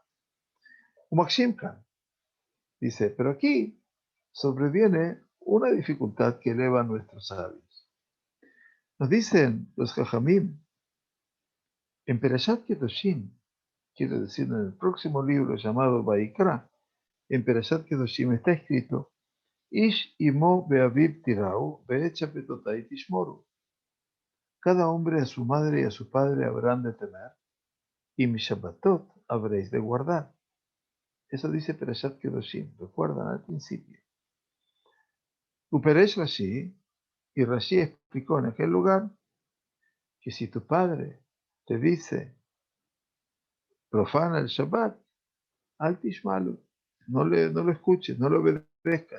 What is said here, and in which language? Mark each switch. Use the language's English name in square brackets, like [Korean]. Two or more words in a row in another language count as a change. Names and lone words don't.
[Spanish] Maxim Khan dice, pero aquí sobreviene una dificultad que eleva a nuestros sabios. Nos dicen los Jajamim, en Perashat Kedoshim, quiere decir en el próximo libro llamado Vaikra, en Perashat Kedoshim está escrito, [Hebrew] איש אמו ואביו תיראו ואת שבתתי תשמרו. [Spanish] Cada hombre a su madre y a su padre habrán de temer, y mi Shabbatot habréis de guardar. Eso dice Perashat Kedoshim, recuerdan al principio. [Hebrew] ופירש רש"י, [Spanish] y Rashi explicó en aquel lugar que si tu padre te dice profana el Shabbat, [Hebrew] אל תשמע לו, [Spanish] no lo escuches, no lo obedezcas.